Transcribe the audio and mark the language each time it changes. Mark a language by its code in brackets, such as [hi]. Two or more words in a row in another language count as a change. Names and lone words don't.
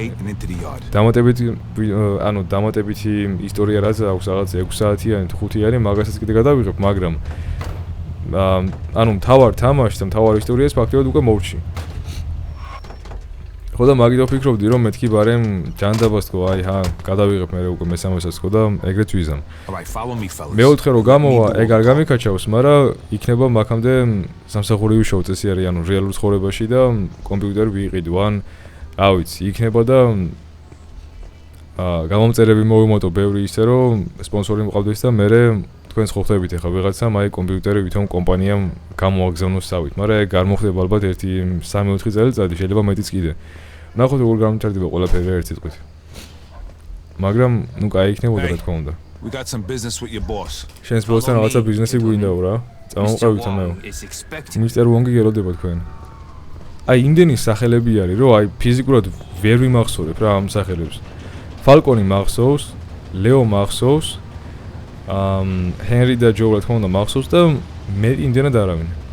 [ka] დამატებითი ისტორია რაც აქვს რაღაც 6 საათიანი თუ 5-იანი მაგასაც კიდე გადავიღებ მაგრამ ანუ მთავარ თამაშს და მთავარ ისტორიას ფაქტობრივად უკვე მოუჩი ხო და მაგით ვფიქრობდი რომ მეთქი ბარემ ჯანდაბას თქო აი ჰა გადავიღებ მე უკვე მესამესაც თქო და ეგრეთ ვიზამ [en] All right, follow me, fellas. [ka] მეოთხე რომ გამოვა ეგ არ გამიკაჩავს მაგრამ იქნება მაგამდე სამსახური ვიშოვ წესი არის ანუ რეალურ ცხოვრებაში და კომპიუტერი ვიყიდო ან რა ვიცი იქნება და გამომწერები მოვიმოტო ბევრი ისე რომ სპონსორი მყავდეს და მე თქვენს ხო ხდებით ახლა ვიღაცამ აი კომპიუტერი ვითომ კომპანიამ გამოაგზავნოს სავით მაგრამ ეგ არ მოხდება ალბათ 1-3-4 წელიწადი შეიძლება მეტიც კიდე ნახოთ როგორ გამომწერდება ყველაფერი ერთ სიტყვით მაგრამ ნუ კაი იქნებოდა რა თქმა უნდა [en] We got some business with your boss. [ka] შენს ბოსთან რაღაცა ბიზნესი გვინდაო რა წამოყევით ამაო მისტერ ვონგი გელოდება თქვენ აი იმდენი სახელები არის რომ აი ფიზიკურად ვერ ვიმახსოვრებ რა ამ სახელებს ფალკონი მახსოვს, ლეო მახსოვს, ჰენრი და ჯო რა თქმა უნდა მახსოვს და მე იმდენად არავინ.